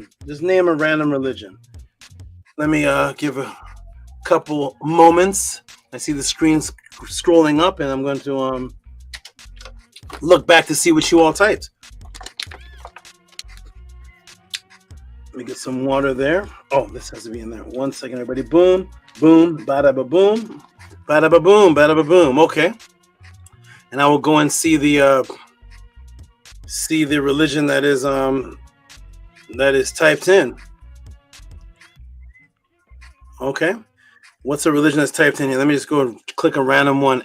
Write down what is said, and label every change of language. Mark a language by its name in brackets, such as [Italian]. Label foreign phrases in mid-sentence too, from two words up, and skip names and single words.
[English] Just name a random religion. Let me give a couple moments. I see the screen scrolling up, and I'm going to look back to see what you all typed. Let me get some water there. Oh, this has to be in there. 1 second, everybody. Boom, boom, bada ba boom, bada ba boom, bada ba boom. Okay. And I will go and see the religion that is typed in. Okay. What's a religion that's typed in here? Let me just go and click a random one.